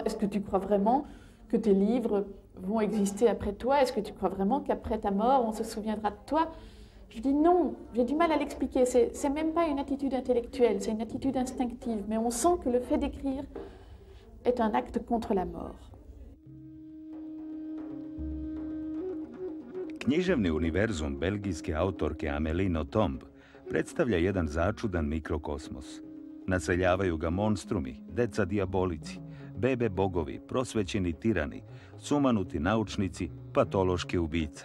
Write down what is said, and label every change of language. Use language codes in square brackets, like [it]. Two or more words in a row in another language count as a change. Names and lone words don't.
[fr] Est-ce que tu crois vraiment que tes livres vont exister après toi? Est-ce que tu crois vraiment qu'après ta mort, on se souviendra de toi ?» Je dis non, j'ai du mal à l'expliquer. C'est même pas une attitude intellectuelle, c'est une attitude instinctive. Mais on sent que le fait d'écrire est un acte contre la mort. [sr] Književni univerzum belgijske autorke Amélie Nothomb predstavlja jedan začudan mikrokosmos. Naseljavaju ga monstrumi, deca dijabolici, bebe bogovi, prosvećeni tirani, sumanuti naučnici, patološke ubice.